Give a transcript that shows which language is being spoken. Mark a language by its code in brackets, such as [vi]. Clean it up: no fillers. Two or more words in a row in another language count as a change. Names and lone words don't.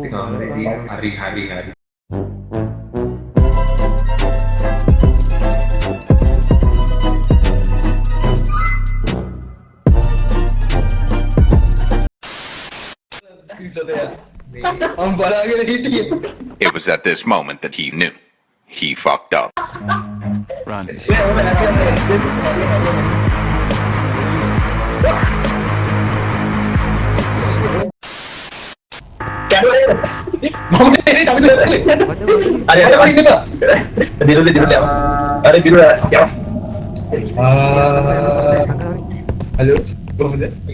[ms] Hari. [en] It was at this moment that he knew. He fucked up. Run. [ms] Ada ini tak? Tidur ya. Ada tidur ya. Halo, boleh?